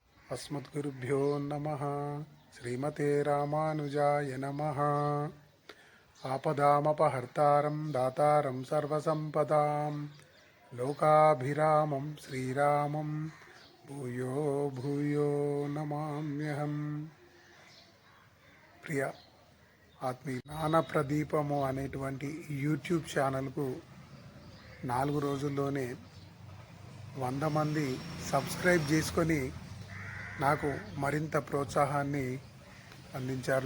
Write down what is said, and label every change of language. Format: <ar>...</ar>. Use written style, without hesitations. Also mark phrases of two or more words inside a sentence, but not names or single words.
<sa>अस्मद्गुरुभ्यो नमः। श्रीमते रामानुजाय नमः। आपदामपहर्तारं दातारं सर्वसंपदां लोकाभिरामं श्रीरामं भूयो भूयो नमाम्यहम्।</sa> <te>ప్రియ ఆత్మీయ జ్ఞానప్రదీపము అనేటువంటి యూట్యూబ్ ఛానల్కు 4 రోజుల్లోనే 100 మంది సబ్స్క్రైబ్ చేసుకొని నాకు మరింత ప్రోత్సాహాన్ని అందించారు.</te>